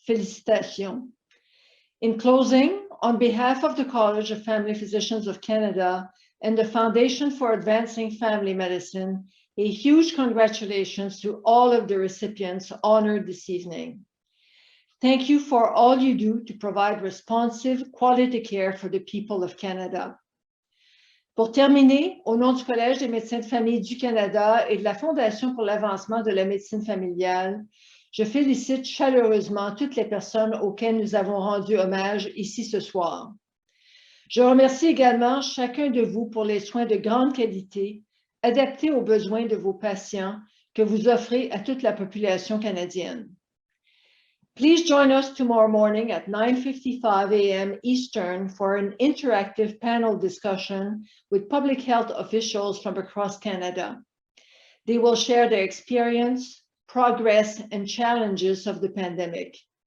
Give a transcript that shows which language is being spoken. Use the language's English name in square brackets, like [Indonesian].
[French] Félicitations. [English] In closing, on behalf of the College of Family Physicians of Canada and the Foundation for Advancing Family Medicine, a huge congratulations to all of the recipients honored this evening. Thank you for all you do to provide responsive, quality care for the people of Canada. [French] Pour terminer, au nom du Collège des médecins de famille du Canada et de la Fondation pour l'avancement de la médecine familiale, je félicite chaleureusement toutes les personnes auxquelles nous avons rendu hommage ici ce soir. Je remercie également chacun de vous pour les soins de grande qualité, adaptés aux besoins de vos patients que vous offrez à toute la population canadienne. [English] Please join us tomorrow morning at 9:55 a.m. Eastern for an interactive panel discussion with public health officials from across Canada. They will share their experience, progress, and challenges of the pandemic.